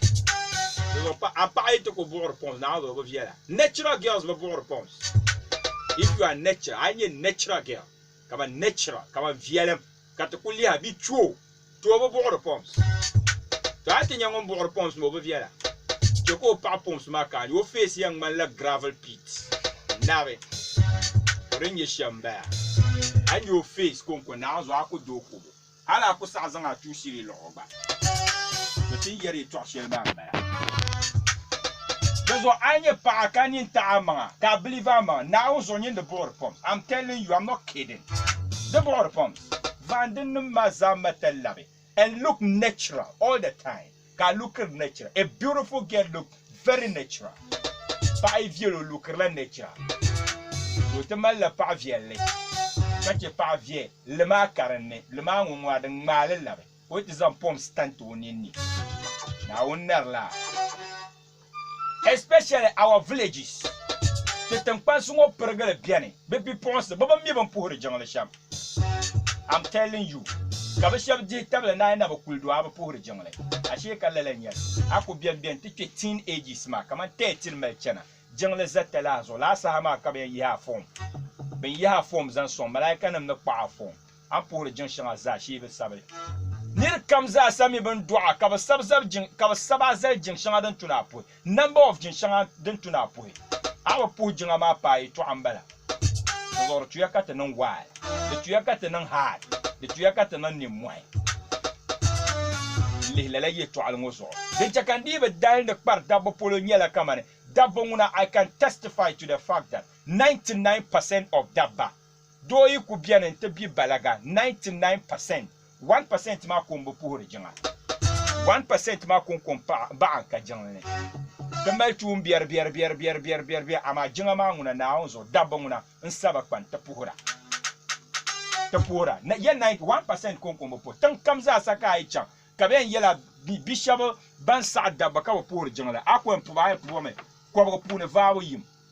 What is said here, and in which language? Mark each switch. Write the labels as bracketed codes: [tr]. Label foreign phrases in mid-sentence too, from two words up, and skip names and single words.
[dag] a paɣa yi ti ku buɣuri poms na a bi viɛla [en] natural girls [dag] bi buɣuri poms [en] if you are natural [dag] a nye natural girl kama natural kama viɛlim ka ti ku liha bi tuo bi buɣuri poms to a ti nyɛ ŋun buɣuri poms ma o bi viɛla chɛ ka o paɣa poms maa ka o face yɛn ŋmanila [en] gravel pit [dag] nabi o din nyɛ shɛm baya a nyɛ o face konko naanzu a ku do kubo hali a ku saɣa zaŋ a tuu shiri luɣu gba to ti yɛri tɔɣu shɛli maa n bala di zuɣu a nyɛ paɣa ka nin taɣa maŋa ka a believe a maŋa naawun zuɣu nyɛ di buɣuri poms [en] I'm telling you I'm not kidding [dag] the buɣuri poms vandin nim maa zaa mata labi [en] and look natural all the time [dag] ka [en] look natural a beautiful girl look very natural [dag] paɣa yi viɛli o lookirila natural so ti malila paɣa viɛlli ka chɛ paɣa viɛl limaa karinni limaa ŋun ŋmaa din ŋmaali labi o ti zaŋ poms tanti o ninni naawun narila [en] especially our villages [dag] ti tinkpansi ŋɔ pirigili biɛni bi bipuɣinsi bi mi bin puhiri jiŋli shɛm [en] I'm telling you [dag] ka bi shɛba dihi tabili naayi na bi kuli do a bi puhiri jiŋli ashee ka lala nyɛli a ku biɛni ti kpɛ [en] teen ages [dag] maa kaman 13 mali chɛna jiŋli za talaa zuɣu laasaha maa ka bin yihi a fom bin yihi a fom zaŋ sɔŋ malaika nim ni kpaɣa fom an puhiri jiŋ shɛŋa zaa shee bi sabili nir kam zaa sami bin dɔɣa ka bi saba zali jiŋ shɛŋa din tuna a puhi [en] number of [dag] jiŋ shɛŋa din tuna a puhi a bi puhi jiŋa maa paayi tɔɣa n bala di zuɣu di tuya ka ti niŋ waai di tuya ka ti niŋ haad di tuya ka ti niŋ nimmɔhi lihilala yɛltɔɣali ŋɔ zuɣu din chɛ kan dii bi dali ni kpari dabba polo nyɛla kamani dabba ŋuna [en] I can testify to the fact that 99% of [dag] dabba doo yi ku biɛni n ti bi balaga 99% 1% maa kun bi puhiri jiŋa 1% maa kun baɣa ka jiŋli ni ti mali tuun biɛri amaa jiŋa maa ŋuna naawun zuɣu dabba ŋuna n saba kpan ti puhira yɛn 1% kun bi puhi tin kam zaa sa ka a yi chaŋ ka bi yɛn yɛla bi shɛba ban saɣa dabba ka bi puhiri jiŋli a ku yɛn puhimi kɔbiga puuni vaabu yim